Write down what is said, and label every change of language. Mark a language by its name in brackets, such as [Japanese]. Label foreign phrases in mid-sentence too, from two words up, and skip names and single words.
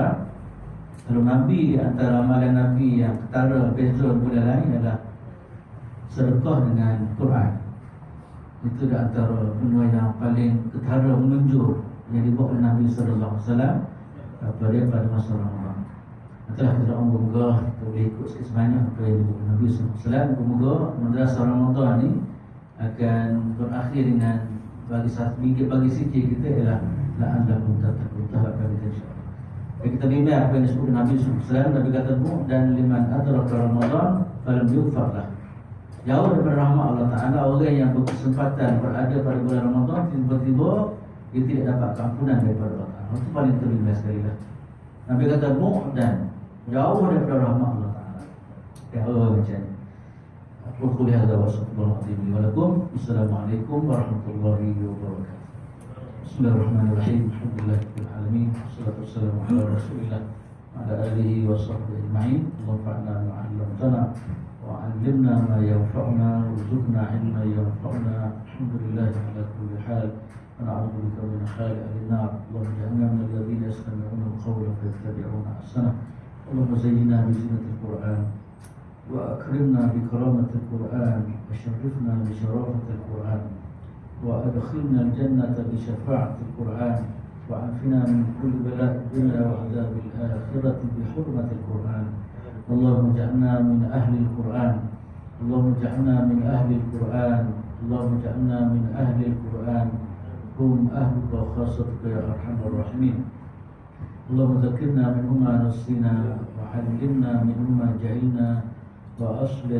[Malay] Kalau Nabi, antara amalan Nabi yang ketara beza daripada lain adalah sedekah dengan Quran. Itu antara benda yang paling ketara menunjuk yang dibuat oleh Nabi [Arabic] صلى الله عليه وسلم [Malay] pada masa Ramadan. Itulah kita moga kita boleh ikut sebanyak apa yang dibuat oleh Nabi [Arabic] صلى الله عليه وسلم. [Malay] Moga madrasah Ramadan ni akan berakhir dengan bagi sikit kita ialah [Arabic] لعلكم تتقون, [Malay] taharapkan kita [Arabic] إن شاء الله. [Malay] Kita bimbang apa yang disebut Nabi SAW. Nabi kata dan [Arabic] لمن أدرك رمضان فلم يغفر له. [Malay] Jauh daripada rahmat Allah Ta'ala orang yang berkesempatan berada pada bulan Ramadan tiba-tiba dia tidak dapat keampunan daripada Allah Ta'ala. Itu paling terbimbang sekali lah. Nabi kata dan jauh daripada rahmat Allah Ta'ala. Ya Allah macam ni. Aku kuliah [Arabic] هذا وصلى الله عليه وسلم. السلام عليكم ورحمة الله وبركاته بسم الله الرحمن الرحيم. الحمد لله رب العالمين والصلاة والسلام على رسول الله وعلى آله وصحبه أجمعين. اللهم ما علمتنا وعلمنا ما ينفعنا وارزقنا علما ينفعنا. الحمد لله على كل حال. ونعوذ بك من حال النار. اللهم اجعلنا من الذين يستمعون القول فيتبعون أحسنه. اللهم زينا بزينة القرآن وأكرمنا بكرامة القرآن وشرفنا بشرافة القرآن. وأدخلنا الجنة بشفاعة القرآن وعافنا من كل بلاء الدنيا وعذاب الآخرة بحرمة القرآن اللهم اجعلنا من أهل القرآن اللهم اجعلنا من أهل القرآن اللهم اجعلنا من أهل القرآن هم أهلك وخاصتك يا أرحم الراحمين اللهم ذكرنا منه ما نسينا وعلمنا منه ما جهلنا وأصلح